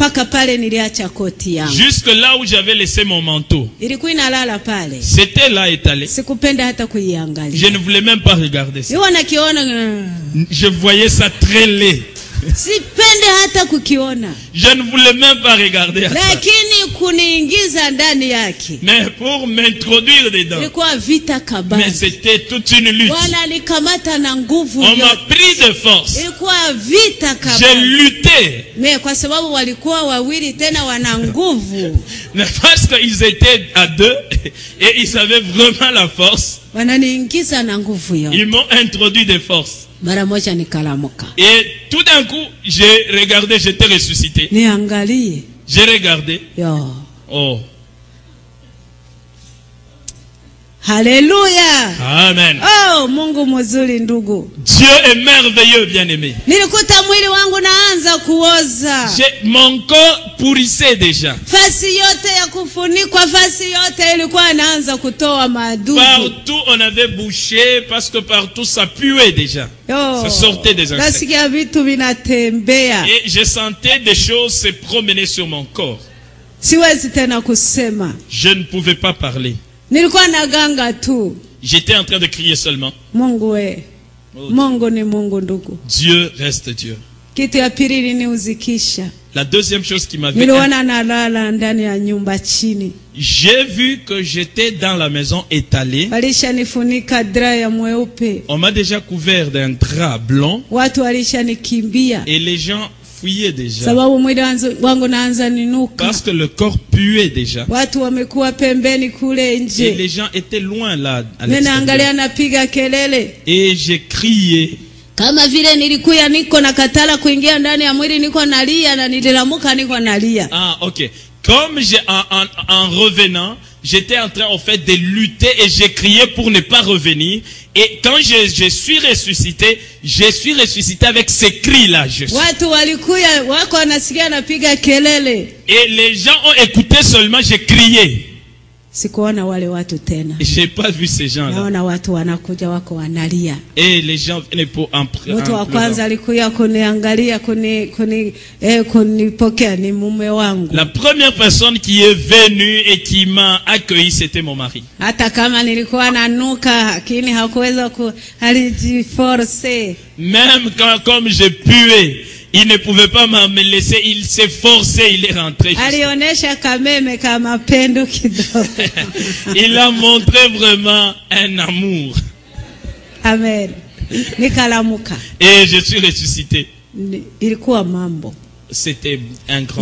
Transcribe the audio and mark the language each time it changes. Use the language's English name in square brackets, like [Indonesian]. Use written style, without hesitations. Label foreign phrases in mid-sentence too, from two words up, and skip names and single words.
[French] Jusque là où j'avais laissé mon manteau. C'était là étalé. Je ne voulais même pas regarder ça. Je voyais ça très laid. [Swahili] Sipende hata kukiona. [French] Je ne voulais même pas regarder. [Swahili] Lakini kuniingiza ndani yake. [French] Mais pour m'introduire dedans. [Swahili] Ilikuwa vita kabisa. [French] Mais c'était toute une lutte. [Swahili] Wananikamata na nguvu. [French] On m'a pris de force. [Swahili] Ilikuwa vita kabisa. [French] J'ai lutté. [Swahili] Mais kwa sababu walikuwa wawili tena wana nguvu. [French] Mais parce qu'ils étaient à deux et ils avaient vraiment la force. [Swahili] Wananiingiza na nguvu yote. [French] Ils m'ont introduit de force. Et tout d'un coup, j'ai regardé, j'étais ressuscité. J'ai regardé. Yo. Oh. Hallelujah. Amen. [Swahili] Oh, Mungu mzuri ndugu. [French] Dieu est merveilleux, bien-aimé. [Swahili] Nilikuta mwili wangu naanza kuoza. [French] Mon corps pourrissait déjà. [Swahili] Fasi yote ya kufunikwa, fasi yote ilikuwa inaanza kutoa madudu. [French] Partout on avait bouché parce que partout ça puait déjà. Ça sortait des insectes. [Swahili] Nasikia vitu vinatembea. [French] Et je sentais des choses se promener sur mon corps. [Swahili] Siwezi tena kusema. [French] Je ne pouvais pas parler. [Swahili] Nilikuwa naganga tu. [French] J'étais en train de crier seulement. [Swahili] Mungu we. Mungu ni Mungu ndugu. [French] Dieu reste Dieu. [Swahili] Kitu ya pili iliniuzikisha. [French] La deuxième chose qui m'avait... [Swahili] Niliona nalala ndani ya nyumba chini. [French] J'ai vu que j'étais dans la maison étalée. [Swahili] Walishanifunika drap ya mweupe. [French] On m'a déjà couvert d'un drap blanc. [Swahili] Watu walishanikimbia. [French] Et les gens fuyaient déjà. [Swahili] Sababu mwili wangu naanza ninuka. [French] Parce que le corps puait déjà. [Swahili] Watu wamekuwa pembeni kule nje. [French] Et les gens étaient loin là à l'extérieur. [Swahili] Napiga kelele. [French] Et j'ai crié. [Swahili] Kama vile nilikuwa niko na katala kuingia ndani ya mwili, niko nalia na nililamuka niko nalia. Ah, OK. [French] Comme en revenant, j'étais en train en fait de lutter et j'ai crié pour ne pas revenir. Et quand je suis ressuscité avec ces cris-là. Et les gens ont écouté seulement, j'ai crié. [Swahili] Sikuona wale watu tena. [French] J'ai pas vu ces gens-là. [Swahili] Naona watu wanakuja wako wanalia. [French] Et les gens venaient pour en pleurer. [Swahili] Mtu wa kwanza alikuja kuniangalia kunipokea ni mume wangu. [French] La première personne qui est venue et qui m'a accueilli, c'était mon mari. [Swahili] Hata kama nilikuwa nanuka, lakini hakuweza alijiforce. [French] Même comme je puais, il ne pouvait pas me laisser, il s'est forcé, il est rentré. Il a montré vraiment un amour. Amen. Et je suis ressuscité. C'était un grand.